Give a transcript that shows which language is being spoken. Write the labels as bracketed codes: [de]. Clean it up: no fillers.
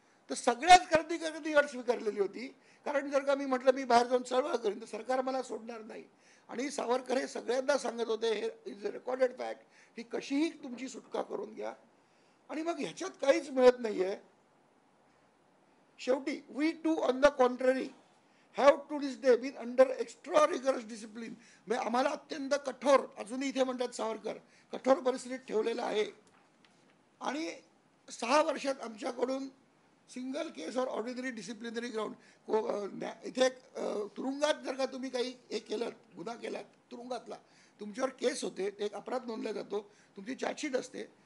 [mr] तर सगळ्याच क्रांतिकारकांनी अट स्वीकारलेली होती, कारण जर का मी म्हटलं मी बाहेर जाऊन चळवळ करीन तर सरकार मला सोडणार नाही. आणि सावरकर हे सगळ्यांना सांगत होते, [en] हे is a recorded fact, [mr] की कशीही तुमची सुटका करून घ्या. आणि मग ह्याच्यात काहीच मिळत नाहीये. [en] शेवटी we too on the contrary have to this day been under extra rigorous discipline. [mr] म्हणजे आम्हाला अत्यंत कठोर, अजूनही इथे म्हणतात सावरकर, कठोर परिस्थितीत ठेवलेलं आहे. आणि 6 वर्षात आमच्याकडून [en] single case or ordinary disciplinary ground, [mr] इथे तुरुंगात जर का तुम्ही काही हे केलं, गुन्हा केलात तुरुंगातला, तुमच्यावर केस होते, ते एक अपराध नोंदला जातो, तुमची चार्जशीट असते.